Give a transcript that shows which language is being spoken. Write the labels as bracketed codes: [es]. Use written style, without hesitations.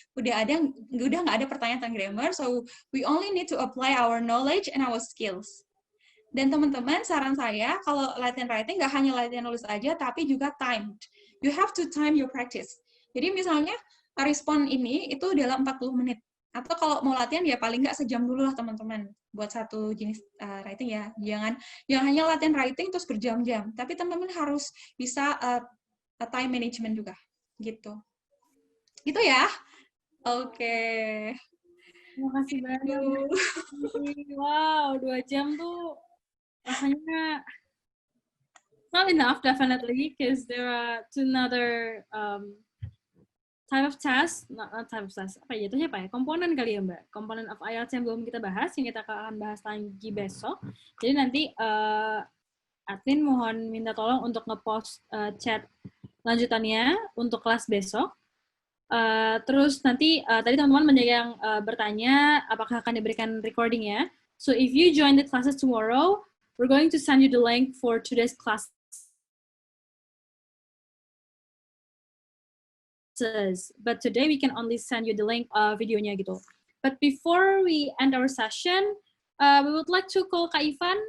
[id] Udah nggak ada pertanyaan tentang grammar. [en] So we only need to apply our knowledge and our skills. [id] Dan teman-teman, saran saya kalau latihan writing nggak hanya latihan nulis aja, tapi juga timed. [en] You have to time your practice. [id] Jadi misalnya respon ini itu dalam 40 menit. Atau kalau mau latihan ya paling nggak sejam dulu lah teman-teman buat satu jenis writing ya. Jangan hanya latihan writing terus berjam-jam. Tapi teman-teman harus bisa time management juga gitu. Gitu ya. Oke. Terima kasih banyak. Wow, 2 jam tuh rasanya [en] not enough definitely because there are another type of test, [id] not type of test, apa ya, jatuhnya apa ya, komponen kali ya Mbak, komponen of IELTS yang belum kita bahas, yang kita akan bahas lagi besok. Jadi nanti admin mohon minta tolong untuk ngepost chat lanjutannya untuk kelas besok. Terus nanti tadi teman-teman banyak yang bertanya apakah akan diberikan recordingnya. [en] So if you join the classes tomorrow, we're going to send you the link for today's class. But today we can only send you the link [id] videonya gitu. [en] But before we end our session, we would like to call Kak Ivan.